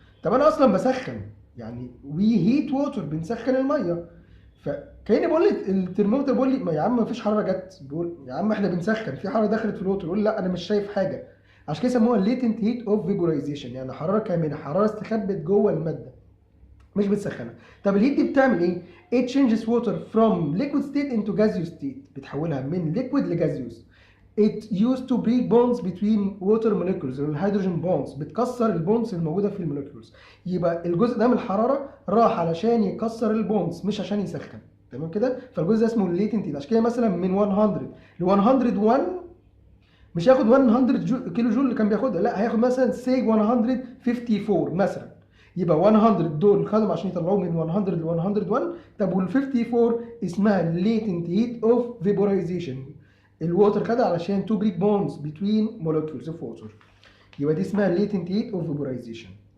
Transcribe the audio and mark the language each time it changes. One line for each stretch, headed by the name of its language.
Arabic: طب انا اصلا بسخن، يعني وي هيت ووتر بنسخن الميه، فكاني بقول لي الترمومتر بيقول لي ما يا عم مفيش حراره جت، بيقول يا عم احنا بنسخن في حراره دخلت في الووتر، يقول لا انا مش شايف حاجه. عشان كده سموها
English: latent heat of vaporization،
Arabic: يعني حراره كامنه، حراره استخبت جوه الماده مش بتسخنها. طب الهيت دي بتعمل ايه؟
English: it changes water from liquid state into gaseous state، بتحولها من liquid لجازيوس. it used to break bonds between water molecules الهيدروجين bonds,
Arabic: بتكسر البونز الموجوده في الموليكيولز. يبقى الجزء ده من الحراره راح علشان يكسر البونز مش عشان يسخن، تمام كده؟ فالجزء ده اسمه الليتنت هيت. عشان كده مثلا من 100 ل 101 مش هياخد 100 كيلو جول اللي كان بياخدها، لا هياخد مثلا سي 154 مثلا. يبقى 100 دول خدهم عشان يطلعوه من 100 ل 101. طب وال 54 اسمها
English: latent heat of vaporization. الووتر خدها علشان تو بريك بونز بين molecules of water.
Arabic: يبقى دي اسمها
English: latent heat of vaporization.